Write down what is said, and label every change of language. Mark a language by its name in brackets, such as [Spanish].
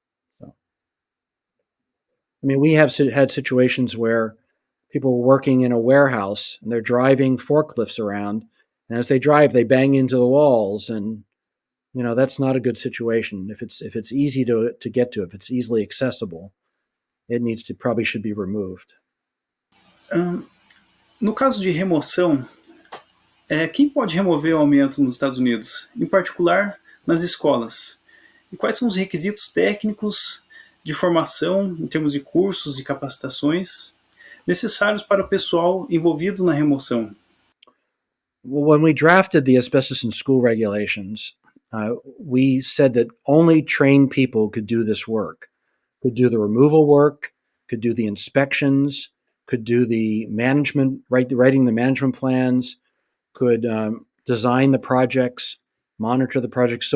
[English] So, I mean, we have had situations where people were working in a warehouse and they're driving forklifts around, and as they drive, they bang into the walls, and that's not a good situation. If it's easy to get to, if it's easily accessible, it probably should be removed. [Portuguese] No caso de remoção, quem pode remover o amianto nos Estados Unidos, em particular nas escolas? E quais são os requisitos técnicos de formação, em termos de cursos e capacitações, necessários para o pessoal envolvido na remoção? [English] Well, when we drafted the asbestos in school regulations, we said that only trained people could do this work, could do the removal work, could do the inspections, could do the management, writing the management plans, could design the projects, monitor the projects.